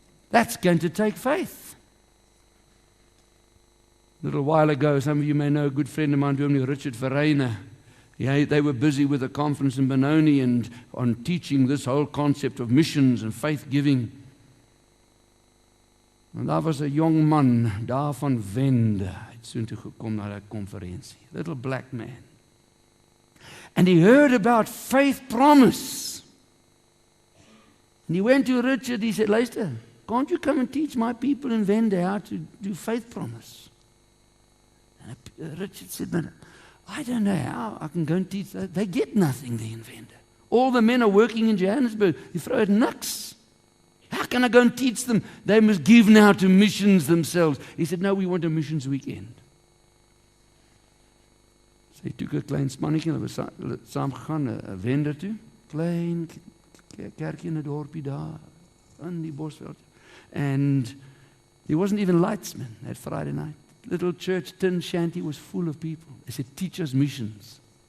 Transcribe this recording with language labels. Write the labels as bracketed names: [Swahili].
[English] That's going to take faith. A little while ago, some of you may know a good friend of mine, Richard Verreina. They were busy with a conference in Benoni and on teaching this whole concept of missions and faith giving. [Afrikaans] En daar was 'n jong man daar van Wende, hy het soontoe gekom na daai konferensie, [English] little black man. And he heard about faith promise. And he went to Richard, he said, luister, can't you come and teach my people in Wende how to do faith promise? And Richard said, but I don't know how I can go and teach that. They get nothing there in Wende. All the men are working in Johannesburg, [Afrikaans] die vrou het niks. [English] How can I go and teach them? They must give now to missions themselves. He said, no, we want a missions weekend. [Afrikaans] So hy toek 'n klein spannetjie, hulle was saam gegaan, 'n Wende toe. Klein kerkie in 'n dorpie daar, in die Bosveld. [English] And there wasn't even lightsmen that Friday night. Little church, tin shanty was full of people. They said, teach us missions.